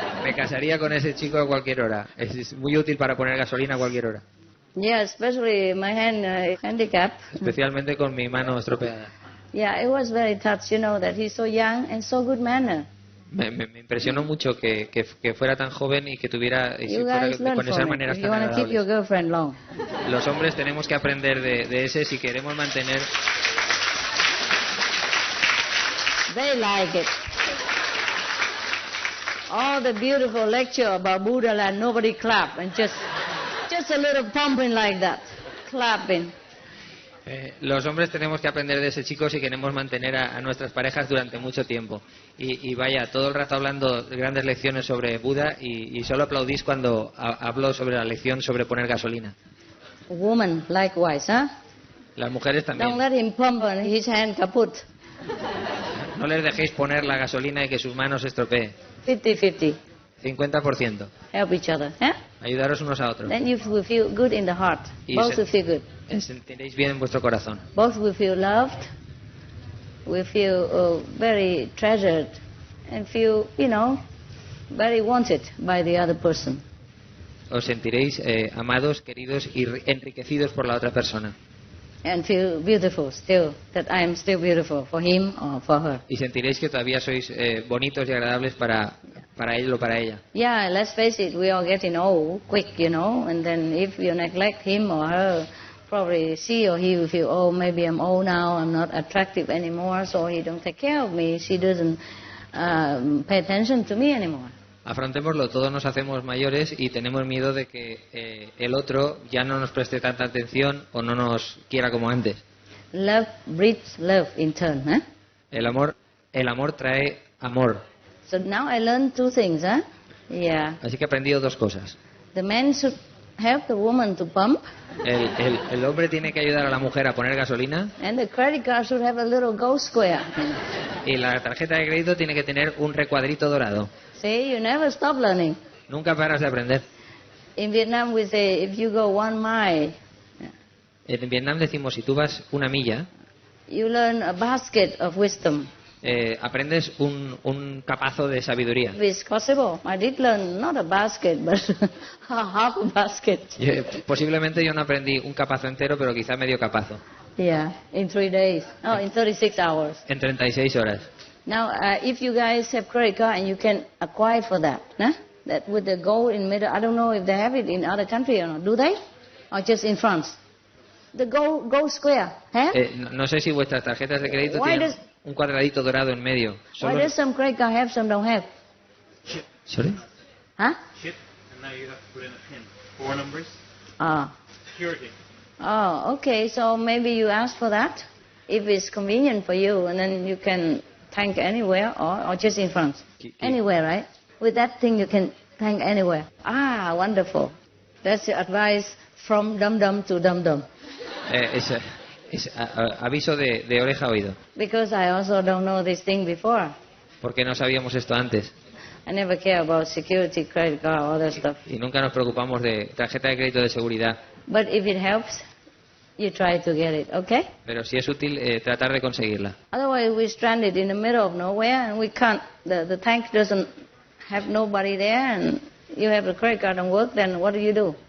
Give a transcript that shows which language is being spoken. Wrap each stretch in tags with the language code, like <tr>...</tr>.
<es>Me casaría con ese chico a cualquier hora. Es muy útil para poner gasolina a cualquier hora.</es> <en>Yeah, especially my hand handicap.</en> <es>Especialmente con mi mano estropeada.</es> <en>Yeah, it was very touched, that he's so young and so good manner.</en> <es>Me impresionó mucho que fuera tan joven y que tuviera con esa manera tan agradable. Los hombres tenemos que aprender de ese si queremos mantener.</es> <en>They like it. All the beautiful lecture about Buddha land, nobody clap and just a little pumping like that, clapping.</en> <es>Los hombres tenemos que aprender de ese chico si queremos mantener a nuestras parejas durante mucho tiempo. Y vaya, todo el rato hablando grandes lecciones sobre Buda y solo aplaudís cuando hablo sobre la lección sobre poner gasolina.</es> <en>Woman, likewise, huh?</en> <es>Las mujeres también.</es> <en>Don't let him pump on his hand kaput.</en> <es>No les dejéis poner la gasolina y que sus manos se estropeen.</es> <en>50-50.</en> <es>50%.</es> <en>Help each other, huh?</en> <es>Ayudaros unos a otros.</es> <en>Then you will feel good in the heart. Both will feel good.</en> <es>Sentiréis bien en vuestro corazón.</es> <en>Both will feel loved. We feel very treasured and feel, very wanted by the other person.</en> <es>Os sentiréis amados, queridos y enriquecidos por la otra persona.</es> <en>And feel beautiful still, that I am still beautiful for him or for her.</en> <es>Y sentiréis que todavía sois bonitos y agradables para él o para ella.</es> <en>Yeah, let's face it, we are getting old quick, and then if you neglect him or her, probably she or he will feel, oh, maybe I'm old now, I'm not attractive anymore, so he don't take care of me, she doesn't pay attention to me anymore.</en> <es>Afrontémoslo, todos nos hacemos mayores y tenemos miedo de que el otro ya no nos preste tanta atención o no nos quiera como antes.</es> <en>Love breeds love in turn, huh?</en> <es>El amor trae amor.</es> <en>So now I learned two things, huh? Yeah.</en> <es>Así que he aprendido dos cosas.</es> <en>The man should help the woman to pump.</en> <es>El hombre tiene que ayudar a la mujer a poner gasolina.</es> <en>And the credit card should have a little gold square.</en> <es>Y la tarjeta de crédito tiene que tener un recuadrito dorado.</es> <en>See, you never stop learning.</en> <es>Nunca paras de aprender.</es> <en>In Vietnam we say, if you go 1 mile.</en> <es>En Vietnam decimos, si tú vas 1 milla,</es> <en>you learn a basket of wisdom.</en> <es>Aprendes un capazo de sabiduría.</es> <en>If it's possible, I did learn not a basket, but half a basket.</en> <es>Posiblemente yo no aprendí un capazo entero, pero quizá medio capazo.</es> <en>Yeah, in 3 days. Oh, in 36 hours.</en> <es>En 36 horas.</es> <en>Now, if you guys have credit card and you can acquire for that, that with the gold in middle, I don't know if they have it in other countries or not. Do they? Or just in France? The gold square,</en> <es>no sé si vuestras tarjetas de crédito tienen un cuadradito dorado en medio.</es> <en>Why does some credit card have, some don't have? Sorry? Huh? Chip, and now you have to put in a PIN. 4 numbers. Security. Oh, okay. So maybe you ask for that, if it's convenient for you, and then you can tank anywhere or just in France. Anywhere, right? With that thing you can tank anywhere. Ah, wonderful. That's the advice from dum-dum to dum-dum.</en> <es>Es aviso de oreja a oído.</es> <en>Because I also don't know this thing before.</en> <es>Porque no sabíamos esto antes.</es> <en>I never care about security, credit card, all that stuff.</en> <es>Y nunca nos preocupamos de tarjeta de crédito de seguridad.</es> <en>But if it helps, you try to get it, okay?</en> <es>Pero si es útil, tratar de conseguirla.</es> <en>Otherwise, we're stranded in the middle of nowhere and we can't, the tank doesn't have nobody there and you have a credit card and work, then what do?</en>